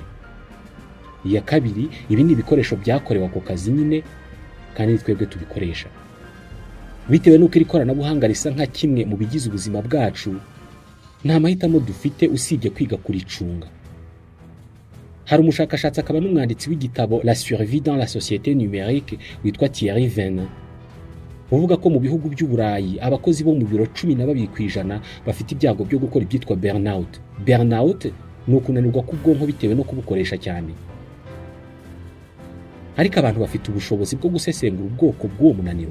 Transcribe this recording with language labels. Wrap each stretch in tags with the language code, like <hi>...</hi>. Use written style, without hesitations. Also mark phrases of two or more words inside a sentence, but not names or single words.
<rw>Iya kabiri, ibi ni ibikoresho byakorewe ako kazi nyine kandi twebwe tubikoresha. Bitewe n'uko iri koranabuhanga risa nka kimwe mu bigize ubuzima bwacu, nta mahitamo dufite usibye kwiga kuricunga. Hari umushakashatsi akaba n'umwanditsi w'igitabo La survie dans la société numérique witwa Thierry Venin, uvuga ko mu bihugu by'Uburayi abakozi bo mu biro 12% bafite ibyago byo gukora ibyitwa burnout. Burnout ni ukunanirwa k'ubwonko bitewe no kubukoresha cyane. Ariko abantu bafite ubushobozi bwo gusesengura ubwoko bw'uwo munaniro.</rw>